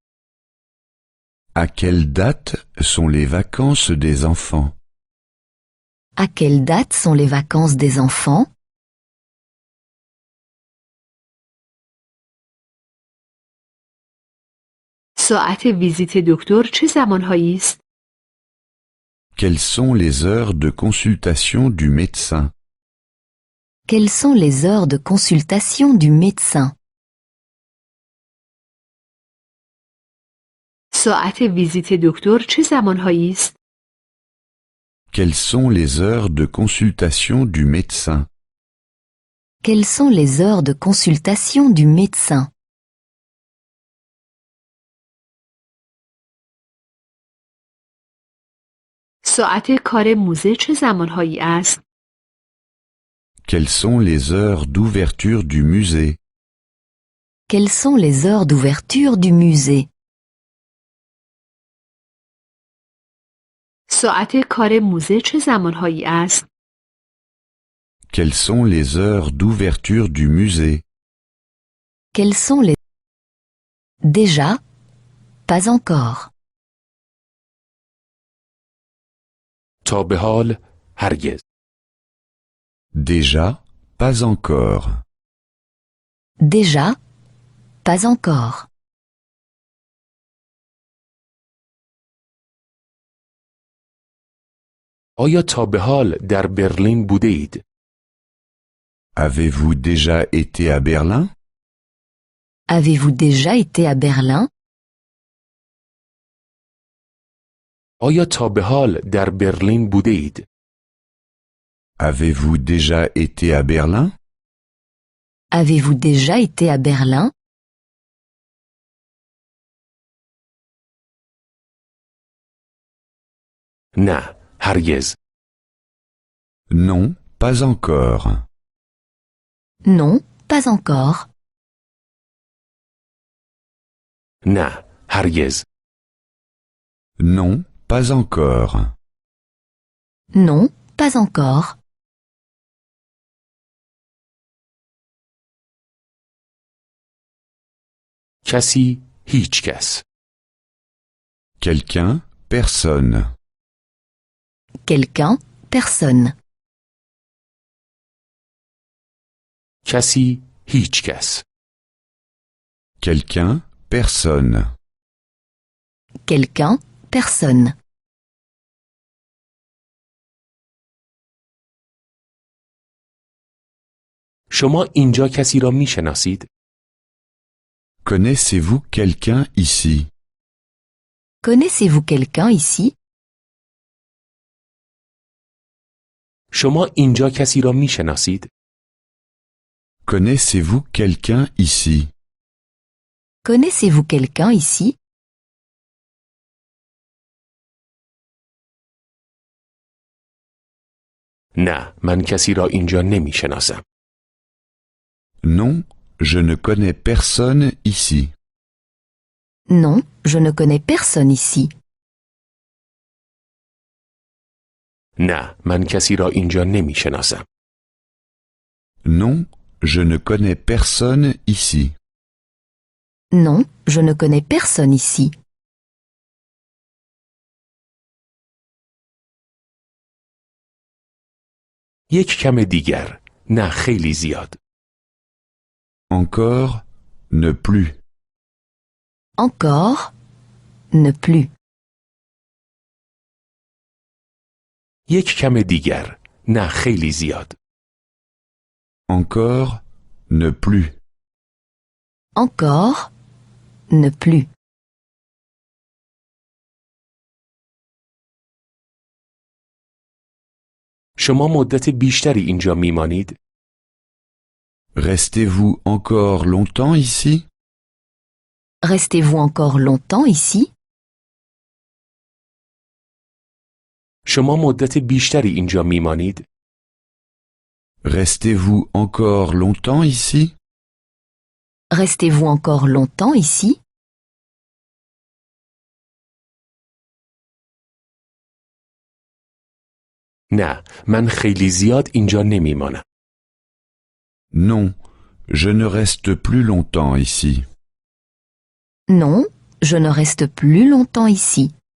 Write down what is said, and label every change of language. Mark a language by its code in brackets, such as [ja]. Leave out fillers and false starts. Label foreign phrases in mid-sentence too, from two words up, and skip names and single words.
[fr] À quelle date sont les vacances des enfants? À quelle date sont les vacances des enfants? [fa] ساعت ویزیت دکتر چه زمانهایی است؟ [fr] Quelles sont les heures de consultation du médecin? Quelles sont les heures de consultation du médecin? [fa] ساعت ویزیت دکتر چه زمانهایی است؟ [fr] Quelles sont les heures de consultation du médecin? Quelles sont les heures de consultation du médecin? [fa] ساعت کار موزه چه زمانهایی است؟ [fr] Quelles sont les heures d'ouverture du musée? Quelles sont les heures d'ouverture du musée? [fa] ساعت کار موزه چه زمانهایی است؟ [fr] Quelles sont les heures d'ouverture du musée? Quelles sont les... Déjà? Pas encore. [fa] تا به حال هرگز. [fr] Déjà, pas encore. Déjà? Pas encore. [fa] آیا تا به حال در برلین بوده اید؟ [fr] Avez-vous déjà été à Berlin? Avez-vous déjà été à Berlin? [fa] آیا تا به حال در برلین بوده اید؟ [fr] Avez-vous déjà été à Berlin? Avez-vous déjà été à Berlin? [fa] نه، هرگز. [fr] Non, pas encore. Non, pas encore. [fa] نه، هرگز. [fr] Non, pas encore. Non, pas encore. [fa] کسی، هیچ کس. [fr] Quelqu'un, personne. Quelqu'un, personne. [fa] کسی، هیچ کس. [fr] Quelqu'un, personne. Quelqu'un, personne. [fa] شما اینجا کسی را میشناسید؟ [fr] Connaissez-vous quelqu'un ici? Connaissez-vous quelqu'un ici? [fa] شما اینجا کسی را میشناسید؟ [fr] Connaissez-vous quelqu'un ici? Connaissez-vous quelqu'un ici? [fa] نه، من کسی را اینجا نمیشناسم. [fr] Non, je ne connais personne ici. Non, je ne connais personne ici. [fa] نه، من کسی را اینجا نمیشناسم. [fr] Non, je ne connais personne ici. Non, je ne connais personne ici. [fa] یک کم دیگر. نه، خیلی زیاد. [fr] Encore, ne plus. Encore, ne plus. [fa] یک کم دیگر. نه، خیلی زیاد. [fr] Encore, ne plus. Encore, ne plus. [fa] شما مدت بیشتری اینجا میمانید؟ [fr] Restez-vous encore longtemps ici? Restez-vous encore longtemps ici? [fa] شما مدت بیشتری اینجا میمانید؟ [fr] Restez-vous encore longtemps ici? Restez-vous encore longtemps ici? [fa] نه، من خیلی زیاد اینجا نمیمانم. [fr] Non, je ne reste plus longtemps ici. Non, je ne reste plus longtemps ici.